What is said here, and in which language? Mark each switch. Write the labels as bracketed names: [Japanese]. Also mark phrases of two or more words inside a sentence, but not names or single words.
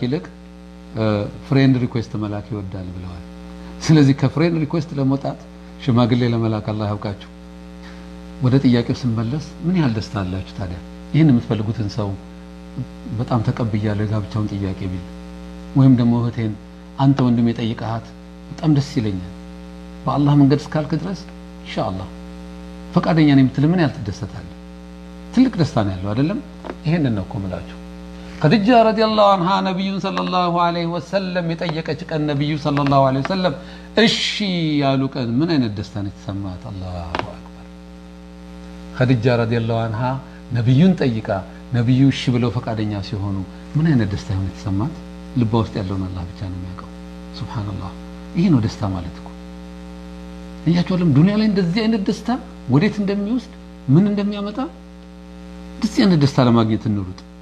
[Amharic] ይልቅ [English] friend request [Amharic] መላክ ይወዳል ብለዋል ስለዚህ ከፍሬንድ ሪኩዌስት ለመውጣት ሽማግሌ ለመላክ አላህ ያውቃችሁ ወደ ጥያቄው ስንመለስ ምን ያህል ደስታ አላችሁ ታዲያ ይሄን የምትፈልጉትን ሰው በጣም ተቀብያለሁ የጋብቻውን ጥያቄ ቢል ወይም ደግሞ እህቴን አንተ ወንድም የጠይቀሃት በጣም ደስ ይለኛል በአላህ መንገድ እስካልክ ድረስ ኢንሻአላህ ፈቃደኛ ነኝ የምትል ምን ያህል ትደሰታለህ ትልቅ ደስታ ነው ያለው አይደለም ይሄንን ነው ኮምላችሁ [Arabic] خديجة رضي الله عنها نبي صلى الله عليه وسلم [Amharic] يطيقች ቀን ነብዩ [Arabic] صلى الله عليه وسلم [Amharic] እሺ ያሉ ቀን ምን አይነት ደስታ ነው የተሰማት [Arabic] الله أكبر خديجة رضي الله عنها [Amharic] ነብዩን ጠይቃ ነብዩ እሺ ብለው ፈቃደኛ ሲሆኑ ምን አይነት ደስታ ነው የተሰማት ልቧ ውስጥ ያለውን አላህ ብቻ ነው የሚያውቀው ሱብሃንአላህ ይሄ ነው ደስታ ማለት እኮ እያቸውለም ዱንያ ላይ እንደዚህ አይነት ደስታ ወዴት እንደሚወስድ ምን እንደሚያመጣ እንደዚህ አይነት ደስታ ለማግኘት እንሩጥ